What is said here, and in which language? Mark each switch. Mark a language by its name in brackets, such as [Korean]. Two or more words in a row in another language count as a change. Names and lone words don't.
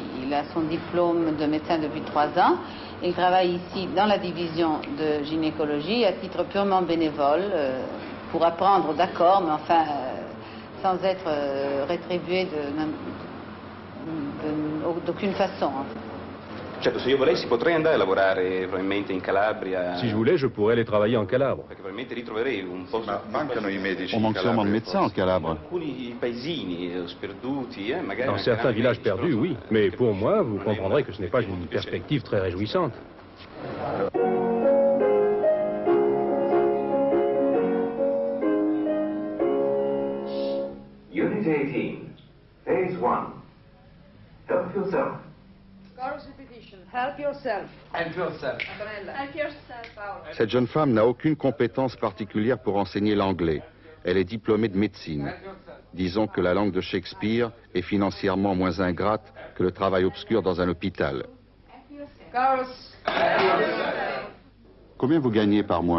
[French] Il a son diplôme de médecin depuis 3 ans. Il travaille ici dans la division de gynécologie à titre purement bénévole pour apprendre, d'accord, mais enfin sans être rétribué d'aucune façon. [Italian] Certo, se io volessi potrei andare a lavorare probabilmente in Calabria. [French] Si je voulais, je pourrais aller travailler en Calabre. [Italian] Perché probabilmente ritroverei un posto. [French] On manque sûrement de médecins en Calabre. [Italian] Alcuni paesini sperduti, magari. [French] Dans certains villages perdus, oui. Mais pour moi, vous comprendrez que ce n'est pas une perspective très réjouissante. [English] Unit 18, Phase 1. Help yourself. Chorus repetition. Help yourself. Help yourself. Help yourself, Paolo. [French] Cette jeune femme n'a aucune compétence particulière pour enseigner l'anglais. Elle est diplômée de médecine. Disons que la langue de Shakespeare est financièrement moins ingrate que le travail obscur dans un hôpital. [English] Chorus. [French] Combien vous gagnez par mois?